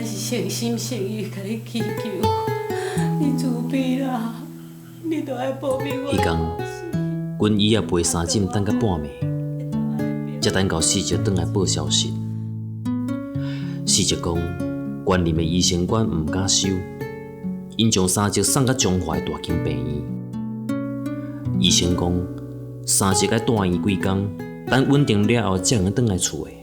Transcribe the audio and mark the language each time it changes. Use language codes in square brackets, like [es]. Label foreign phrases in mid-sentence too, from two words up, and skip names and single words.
[nan] 诚心诚意甲你祈求，你自卑啦，你都爱保庇我。迄天，阮姨仔陪三婶等到半暝，才等到四叔转来报消息。四叔讲，县林的医生馆毋敢收，因将三叔送到中华的大间病院。医生讲，三叔爱住院几工，等稳定了后才能转来厝的。